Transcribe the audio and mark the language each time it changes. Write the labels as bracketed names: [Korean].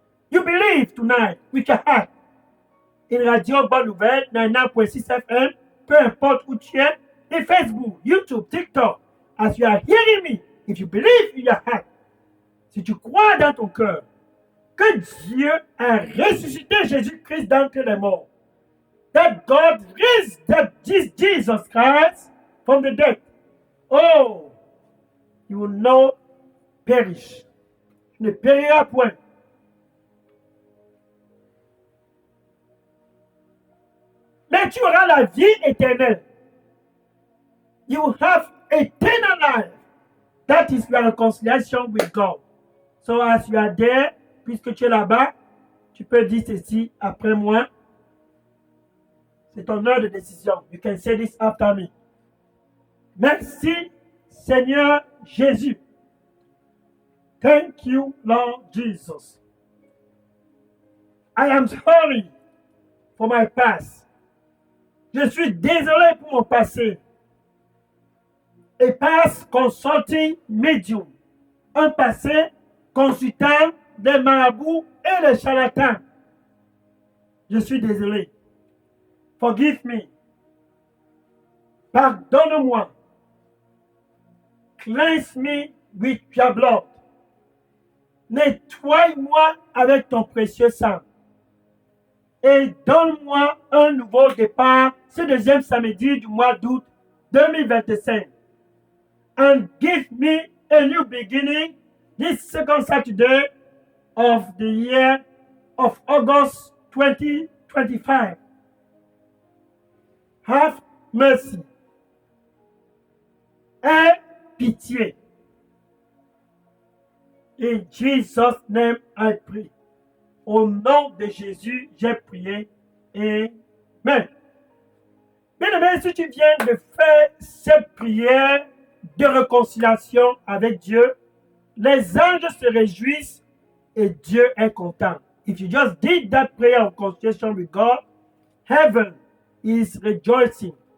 [English] You believe tonight with your heart in Radio Bonne Nouvelle 99.6 FM, [French] peu importe où tu es, et Facebook, YouTube, TikTok, [English] as you are hearing me, if you believe in your heart, [French] si tu crois dans ton cœur que Dieu a ressuscité Jésus-Christ d'entre les morts, [English] that God raised that Jesus Christ from the dead, oh, you will not perish. [French] Tu ne périras point. Mais tu auras la vie éternelle. [English] You will have eternal life. That is your reconciliation with God. So as you are there, [French] puisque tu es là-bas, tu peux dire ceci après moi. C'est ton heure de décision. [English] You can say this after me. [French] Merci, Seigneur Jésus. [English] Thank you, Lord Jesus. I am sorry for my past. [French] Je suis désolé pour mon passé. [English] A past consulting medium. [French] Un passé consultant des marabouts et des charlatans. Je suis désolé. [English] Forgive me. [French] Pardonne-moi. [English] Cleanse me with your blood. [French] Nettoie-moi avec ton précieux sang. Et donne-moi un nouveau départ ce deuxième samedi du mois d'août 2025. [English] And give me a new beginning this second Saturday of the year of August 2025. Have mercy. [French] Aie pitié. [English] In Jesus' name I pray. [French] Au nom de Jésus, j'ai prié. Amen. Bien-aimé, si tu viens de faire cette prière de réconciliation avec Dieu, les anges se réjouissent et Dieu est content. [English] If you just did that prayer of reconciliation with God, heaven is rejoicing.